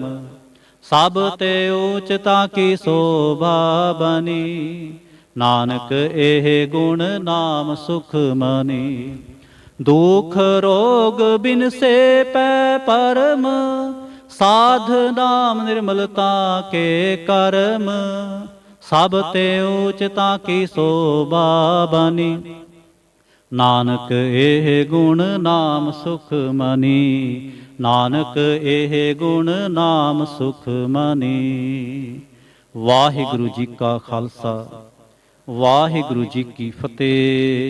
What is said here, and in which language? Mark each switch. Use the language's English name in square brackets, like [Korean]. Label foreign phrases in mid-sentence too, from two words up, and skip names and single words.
[Punjabi] ਸਭ ਤੇ ਊਂਚਤਾ ਕੀ ਸੋਭਾ ਬਣੀ, ਨਾਨਕ ਏਹ ਗੁਣ ਨਾਮ ਸੁਖ ਮਨੀ। ਦੁਖ ਰੋਗ ਬਿਨ ਸੇ ਪੈ ਪਰਮ, ਸਾਧ ਨਾਮ ਨਿਰਮਲਤਾ ਕੇ ਕਰਮ। ਸਭ ਤੇ ਊਚਤਾ ਕੀ ਸੋਭਾ ਬਣੀ। ਨਾਨਕ ਇਹ ਗੁਣ ਨਾਮ ਸੁਖ ਮਨੀ, ਨਾਨਕ ਇਹ ਗੁਣ ਨਾਮ ਸੁਖ ਮਨੀ। ਵਾਹਿਗੁਰੂ ਜੀ ਕਾ ਖਾਲਸਾ, ਵਾਹਿਗੁਰੂ ਜੀ ਕੀ ਫਤਿਹ।